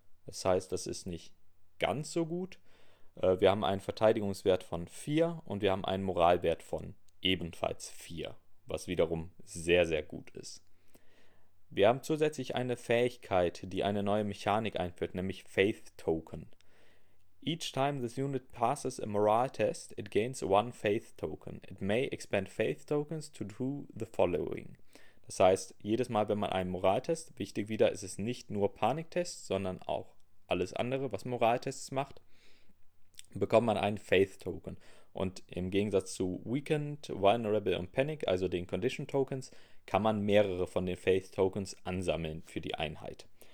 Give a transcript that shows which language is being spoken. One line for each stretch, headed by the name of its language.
German: Das heißt, das ist nicht ganz so gut. Wir haben einen Verteidigungswert von 4 und wir haben einen Moralwert von ebenfalls 4, was wiederum sehr, sehr gut ist. Wir haben zusätzlich eine Fähigkeit, die eine neue Mechanik einführt, nämlich Faith Token.
English: Each time this unit passes a morale test, it gains one faith token. It may expend faith tokens to do the following.
German: Das heißt, jedes Mal, wenn man einen Moraltest, wichtig wieder, ist es nicht nur Paniktest, sondern auch alles andere, was Moraltests macht, bekommt man einen Faith Token. Und im Gegensatz zu Weakened, Vulnerable und Panic, also den Condition Tokens, kann man mehrere von den Faith Tokens ansammeln für die Einheit.